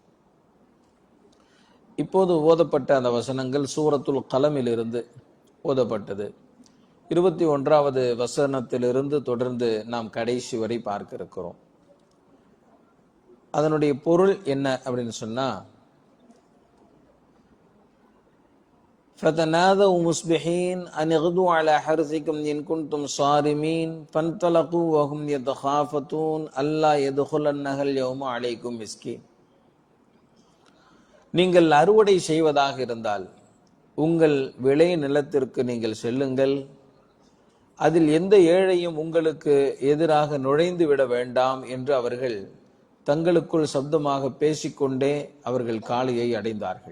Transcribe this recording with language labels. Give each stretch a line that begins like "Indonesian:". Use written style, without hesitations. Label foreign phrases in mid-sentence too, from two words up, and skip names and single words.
Tamil: இப்போது ஓதப்பட்ட அந்த வசனங்கள் சூரத்துல் கலமிலிருந்து ஓதப்பட்டது. 21வது வசனத்திலிருந்து தொடர்ந்து நாம் கடைசி வரை பார்க்க இருக்கிறோம். அதனுடைய பொருள் என்ன அப்படின்னு சொன்னா,
Arabic: فَتَنَادَوْا مُصْبِحِينَ أَنِ اغْدُوا عَلَى حَرْثِكُمْ إِنْ كُنْتُمْ صَارِمِينَ فَانْطَلَقُوا وَهُمْ يَتَخَافَتُونَ أَلَّا يَدْخُلَنَّهَا الْيَوْمَ عَلَيْكُمْ مِسْكِينٌ.
Tamil: நீங்கள் அறுவடை செய்வதாக இருந்தால் உங்கள் விளை நிலத்திற்கு நீங்கள் செல்லுங்கள், அதில் எந்த ஏழையும் உங்களுக்கு எதிராக நுழைந்து விட வேண்டாம் என்று அவர்கள் தங்களுக்குள் சப்தமாக பேசிக்கொண்டே அவர்கள் காலையை அடைந்தார்கள்.